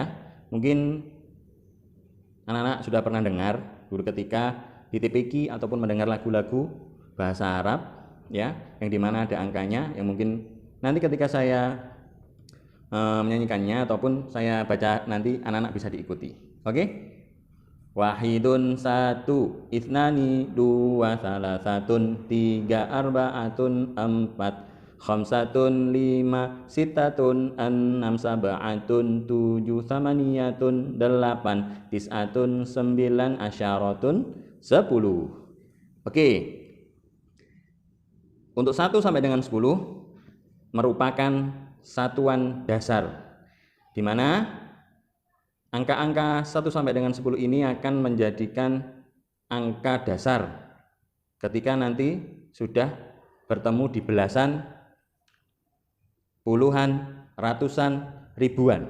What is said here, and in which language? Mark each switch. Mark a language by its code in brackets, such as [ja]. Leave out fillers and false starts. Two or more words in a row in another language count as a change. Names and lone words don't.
[id] Mungkin anak-anak sudah pernah dengar dulu ketika di TPQ ataupun mendengar lagu-lagu bahasa Arab ya, yang dimana ada angkanya, yang mungkin nanti ketika saya menyanyikannya ataupun saya baca nanti anak-anak bisa diikuti. Oke? Wahidun satu, itnani dua, salasatun tiga, arbaatun empat, khamsatun lima, sitatun enam, sab'atun tujuh, samaniyatun delapan, tis'atun sembilan, asyaratun 10. Oke. Untuk 1 sampai dengan 10 merupakan satuan dasar, di mana angka-angka 1 sampai dengan 10 ini akan menjadikan angka dasar ketika nanti sudah bertemu di belasan, puluhan, ratusan, ribuan.